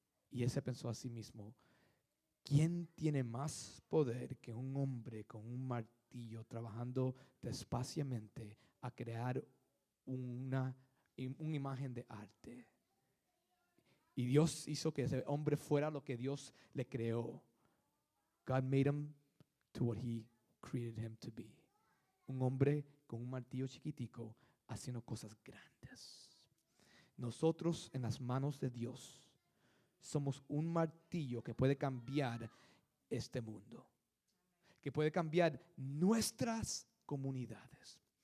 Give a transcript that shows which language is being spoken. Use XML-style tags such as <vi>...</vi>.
<es>Y él se pensó a sí mismo, ¿quién tiene más poder que un hombre con un martillo trabajando despaciamente a crear una imagen de arte? Y Dios hizo que ese hombre fuera lo que Dios le creó.</es> <en>God made him to what he created him to be.</en> <es>Un hombre con un martillo chiquitico haciendo cosas grandes. Nosotros en las manos de Dios somos un martillo que puede cambiar este mundo, que puede cambiar nuestras comunidades.</es>